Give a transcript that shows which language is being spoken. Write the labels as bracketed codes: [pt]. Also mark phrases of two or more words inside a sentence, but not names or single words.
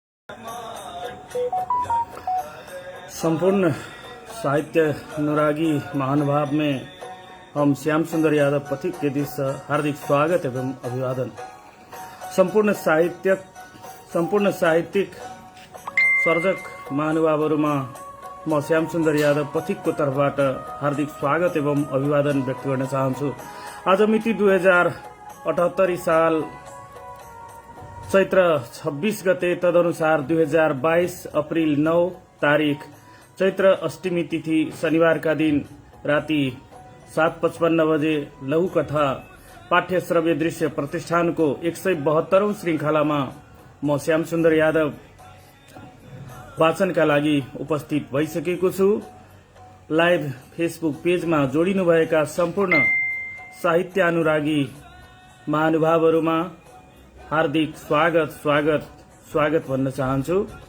[mai] संपूर्ण साहित्य अनुरागी महानुभाव में हम श्याम सुंदर यादव पथिक के दिश हार्दिक स्वागत एवं अभिवादन। [ne] संपूर्ण साहित्यिक सर्जक महानुभावहरुमा म श्याम सुंदर यादव पथिक को तर्फबाट हार्दिक स्वागत एवं अभिवादन व्यक्त गर्न चाहन्छु। आज मिति 2078 साल चैत्र 26 गते तदनुसार 2022 अप्रिल 9 तारिख चैत्र अष्टमी तिथि शनिवार का दिन राति 7:55 बजे लघुकथा पाठ्य श्रव्य दृश्य प्रतिष्ठान को 172औं श्रृंखलामा म श्याम सुंदर यादव वाचनका लागि उपस्थित भइसकेको छु। लाइभ फेसबुक पेजमा जोडिनुभएका सम्पूर्ण साहित्यानुरागी महानुभावहरुमा हार्दिक स्वागत भन्न चाहन्छु।